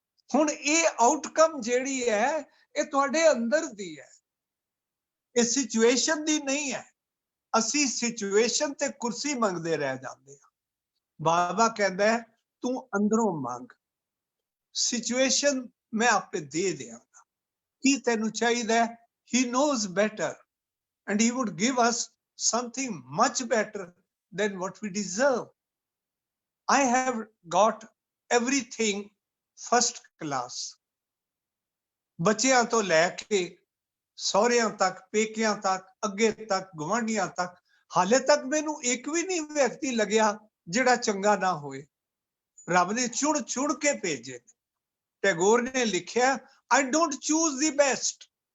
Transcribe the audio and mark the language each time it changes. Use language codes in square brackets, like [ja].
[pa] ਹੁਣ ਇਹ ਆਊਟਕਮ ਜਿਹੜੀ ਹੈ ਇਹ ਤੁਹਾਡੇ ਅੰਦਰ ਦੀ ਹੈ, ਇਹ ਸਿਚੁਏਸ਼ਨ ਦੀ ਨਹੀਂ ਹੈ। ਅਸੀਂ ਸਿਚੁਏਸ਼ਨ ਤੇ ਕੁਰਸੀ ਮੰਗਦੇ ਰਹਿ ਜਾਂਦੇ ਹਾਂ। ਬਾਬਾ ਕਹਿੰਦਾ ਹੈ ਤੂੰ ਅੰਦਰੋਂ ਮੰਗ, ਸਿਚੁਏਸ਼ਨ ਮੈਂ ਆਪੇ ਦੇ ਦਿਆਂਗਾ। ਕੀ ਤੈਨੂੰ ਚਾਹੀਦਾ ਹੈ? [en] He knows better and he would give us something much better than what we deserve. I have got everything first class. [pa] ਬੱਚਿਆਂ ਤੋਂ ਲੈ ਕੇ ਸਹੁਰਿਆਂ ਤੱਕ, ਪੇਕਿਆਂ ਤੱਕ, ਅੱਗੇ ਤੱਕ, ਗੁਆਂਢੀਆਂ ਤੱਕ, ਹਾਲੇ ਤੱਕ ਮੈਨੂੰ ਇੱਕ ਵੀ ਨਹੀਂ ਵਿਅਕਤੀ ਲੱਗਿਆ ਜਿਹੜਾ ਚੰਗਾ ਨਾ ਹੋਏ। ਰੱਬ ਨੇ ਚੁਣ ਚੁਣ ਕੇ ਭੇਜੇ। ਟੈਗੋਰ ਨੇ ਲਿਖਿਆ, [en] I don't choose the best.